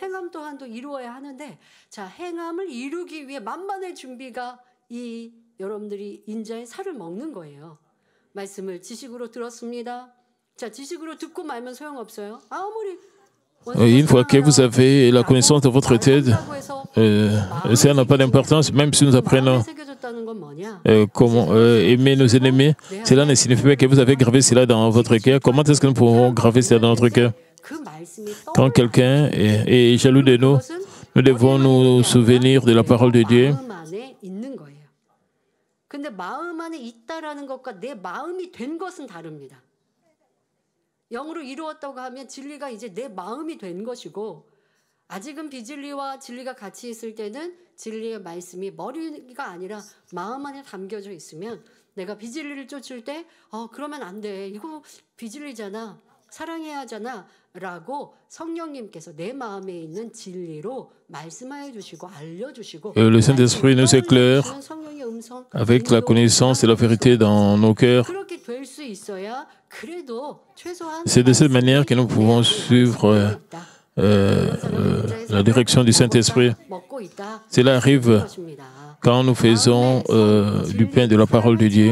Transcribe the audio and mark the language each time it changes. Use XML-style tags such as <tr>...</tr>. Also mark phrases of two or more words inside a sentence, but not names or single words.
<fr>Une fois que vous avez la connaissance de votre tête, ça n'a pas d'importance, même si nous apprenons comment aimer nos ennemis. Cela ne signifie pas que vous avez gravé cela dans votre cœur. Comment est-ce que nous pouvons graver cela dans notre cœur? Quand quelqu'un est jaloux de nous, nous devons nous souvenir de la parole de Dieu.</fr> <ko>근데 마음 안에 있다라는 것과 내 마음이 된 것은 다릅니다. 영으로 이루었다고 하면 진리가 이제 내 마음이 된 것이고 아직은 비진리와 진리가 같이 있을 때는 진리의 말씀이 머리가 아니라 마음 안에 담겨져 있으면 내가 비진리를 쫓을 때 그러면 안 돼. 이거 비진리잖아. 사랑해야 하잖아. 라고 성령님께서 내 마음에 있는 진리로 말씀하여 주시고 알려주시고</ko> <fr>le Saint-Esprit nous éclaire avec la connaissance et la vérité dans nos cœurs. C'est de cette manière que nous pouvons suivre la direction du Saint-Esprit. Cela arrive quand nous faisons du pain de la parole de Dieu.</fr>